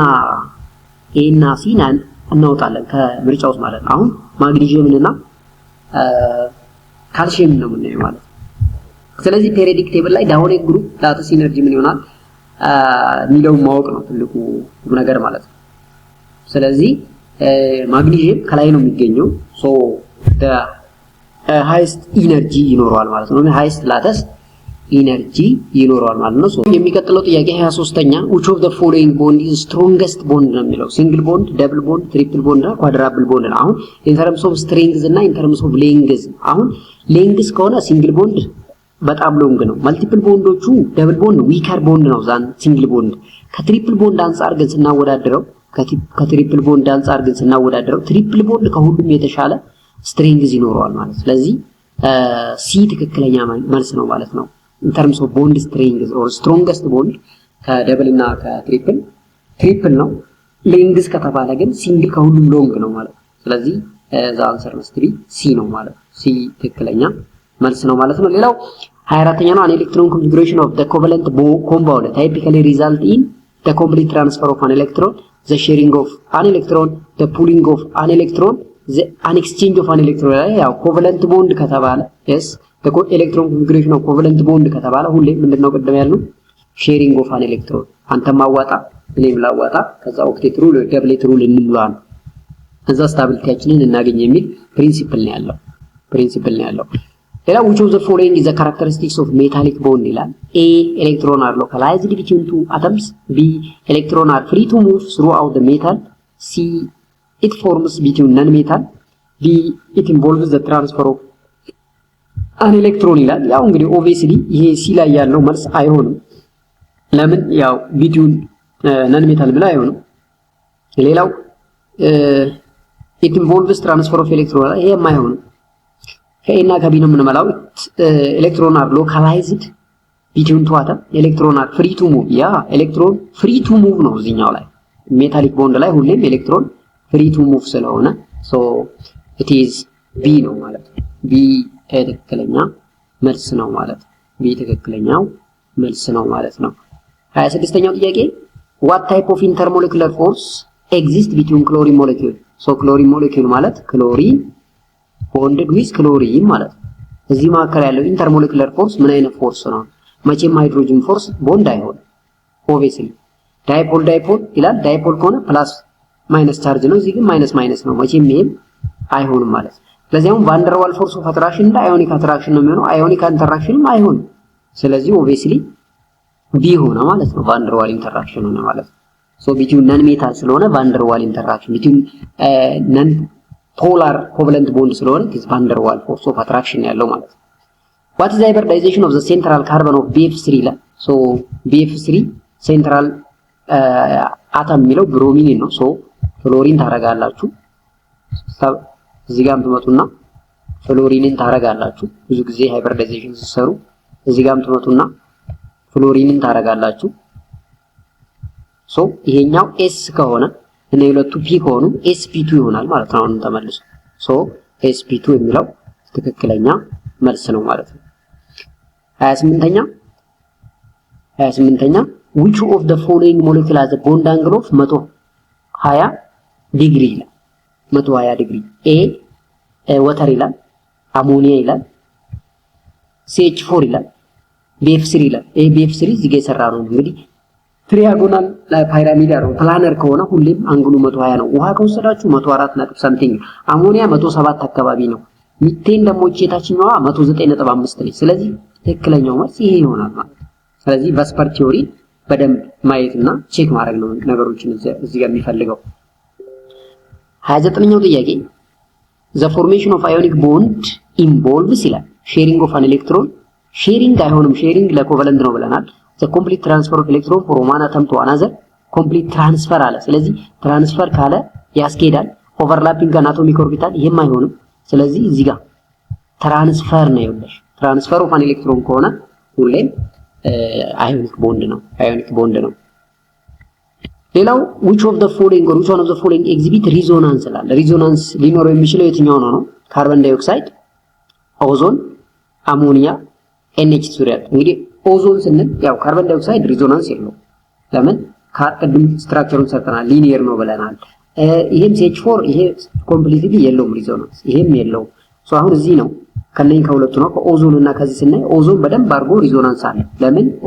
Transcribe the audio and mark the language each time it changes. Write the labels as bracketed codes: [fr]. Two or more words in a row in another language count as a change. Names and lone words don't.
[am] እና ሲ እናውጣለን ከምርጫው ውስጥ ማለት ነው አሁን ማግኒዚየም እና ካልሲየም ነው የምናየው ማለት ስለዚህ [en] periodic table [am] ላይ [en] down group lattice energy [am] ምን ይሆናል ሚለው ማወቅ ነው ትልቁ ነገር ማለት ነው ስለዚህ ማግኒዚየም ከላይ ነው የሚገኘው ሶ [en] the highest energy [am] ይኖረዋል ማለት ነው [en] highest lattice energy [am] ይኖራል ማለት ነው ሶ የሚቀጥለው ጥያቄ 23ኛ [en] which of the following bond is strongest bond [am] ነው የሚለው [en] single bond double bond triple bond [am] እና [en] quadruple bond [am] ነው አሁን [en] in terms of strength [am] እና [en] in terms of length [am] አሁን length ከሆነ [en] single bond [am] በጣም ሎንግ ነው መልቲፕል ቦንዶቹ [en] double bond weaker bond [am] ነው [en] than single bond [am] ከትሪፕል ቦንድ አንፃር ግን ስናወዳድረው ከትሪፕል ቦንድ አንፃር ግን ስናወዳድረው [en] triple bond [am] ከሁሉም የተሻለ strength ይኖረዋል ማለት ስለዚህ ሲ ትክክለኛ መልስ ነው ማለት ነው [en] in terms of bond strength or strongest bond [am] ከደብል እና ከትሪፕል ነው ሌንግዝ ከተባለ ግን ሲንግል ከሁሉም ሎንግ ነው ማለት ስለዚህ [en] the answer must be C [am] ነው ማለት C ትክክለኛ መልስ ነው ማለት ነው ሌላው 24ኛ ነው [en] an electron configuration of the covalent compound typically result in the complete transfer of an electron the sharing of an electron the pulling of an electron an exchange of an electron ያው covalent bond ከተባለ yes the electron configuration of covalent bond [am] ከተባለ ሁሌ ምንድነው ቀደም ያልነው [en] sharing of an electron [am] አንተም ማዋጣ እኔም ላዋጣ ከዛ [en] octet rule doublet rule [am] እንምላለን እዛ ስታቢሊቲያችንን እናገኝ የሚል ፕሪንሲፕል ነው ያለው ሌላ [en] which of the following is the characteristics of metallic bond ይላል a electron are localized between two atoms b electron are free to move throughout the metal c it forms between non-metal b it involves the transfer of an electron [am] ይላል ያው እንግዲህ [en] obviously [am] ይሄ c ላይ ያለው መልስ አይሆንም ለምን ያው [en] between non-metal [am] ብላ አይሆንም ሌላው [en] it involves transfer of electron [am] ይሄ የማይሆንም ከኤና ከቢ ነው የምንመላው [en] electron are localized between two atom electron are free to move ያ electron free to move [am] ነው እዚህኛው ላይ [en] metallic bond [am] ላይ ሁሌም [en] electron free to move ስለሆነ so it is B [am] ነው ማለት ቢ ትክክለኛ መልስ ነው ማለት ቢ ትክክለኛው መልስ ነው ማለት ነው [en] 26ኛው ጥያቄ what type of intermolecular force exists between chlorine molecule so chlorine molecule ማለት ክሎሪን bonded with chlorine [am] ማለት እዚህ ማከራ ያለው [en] intermolecular force [am] ምን አይነት ፎርስ ነው መቼም [en] hydrogen force bond አይሆን obviously ዳይፖል [am] ይላል ዳይፖል ከሆነ [en] plus minus charge [am] ነው እዚህ ግን ማይነስ ነው መቼም ይሄም አይሆንም ማለት ስለዚህም [en] van der Waals force of attraction [am] እና [en] ionic attraction [am] ነው የሚሆነው አዮኒክ ኢንተራክሽንም አይሆን ስለዚህ obviously ቢ ሆነ ማለት ነው [en] van der Waals interaction [am] ሆነ ማለት ሶ [en] between non metal [am] ስለሆነ [en] van der Waals interaction between ነን polar covalent bond ስለሆነ is van der Waals force of attraction [am] ያለው ማለት ነው [en] what is the hybridization of the central carbon of BF3 ላ so BF3 central atom [am] የሚለው ብሮሚን ነው [en] so [am] ፍሎሪን ታረጋላችሁ እዚህ ጋርም ትመጡና ፍሎሪንን ታረጋላችሁ ብዙ ጊዜ [en] hybridization [am] ሲሰሩ እዚህ ጋርም ትመጡና ፍሎሪንን ታረጋላችሁ so ይሄኛው S ከሆነ እና የሁለቱ ፒ ከሆኑ sp2 ይሆናል ማለት ነው አሁን ተመልሶ ሶ sp2 የሚለው ትክክለኛ መልስ ነው ማለት ነው 28ኛ [en] which of the following molecule has a bond angle of 120 [am] ዲግሪ ይላል 120 ዲግሪ [en] a water [am] ይላል አሞኒያ ይላል CH4 ይላል BF3 ይላል BF3 እዚህ ጋር የሰራ ነው እንግዲህ [en] trigonal pyramid [am] ነው ፕላነር ከሆነ ሁሌም አንግሉ 120 ነው ውሃ ከወሰዳችሁ 104 ነጥብ ሰምቲንግ አሞኒያ 107 አካባቢ ነው ሚቴን ደግሞ እቺታችኛዋ 109.5 ነች ስለዚህ ትክክለኛው መልስ ይሄ ይሆናል ማለት ስለዚህ በስፐር ቲዮሪ በደንብ ማየትና ቼክ ማድረግ ነው ነገሮችን እዚህ ጋር የሚፈልገው [en] 29ኛው ጥያቄ the formation of ionic bond involves ይላል sharing of an electron sharing አይሆንም sharing [am] ለኮቫለንት ነው ብለናል [en] the complete transfer of electron from one atom to another complete [am] transfer አለ ስለዚህ ትራንስፈር ካለ ያስኬዳል [en] overlapping atomic orbital [am] ይሄም አይሆንም ስለዚህ እዚህ ጋር ትራንስፈር ነው ይወልሽ [en] transfer of an electron [am] ከሆነ [en] ሁሌም ionic bond [am] ነው ሌላው [en] which of the following or which one of the following exhibit resonance [am] ይላል ሪዞናንስ ሊኖረው የሚችለው የትኛው ነው ካርቦን ዳይኦክሳይድ ኦዞን አሞኒያ NH3 እንግዲህ ኦዞን ስንል ያው ካርቦን ዳይኦክሳይድ ሪዞናንስ የለውም ለምን ቅድም ስትራክቸሩን ሰርተናል ሊኒየር ነው ብለናል ይሄም CH4 ይሄ ኮምፕሊትሊ የለውም ሪዞናንስ ይሄም የለውም ሶ አሁን እዚህ ነው ከነኝ ከሁለቱ ነው ከኦዞን እና ከዚህ ስናይ ኦዞን በደንብ አድርጎ ሪዞናንስ አለ ለምን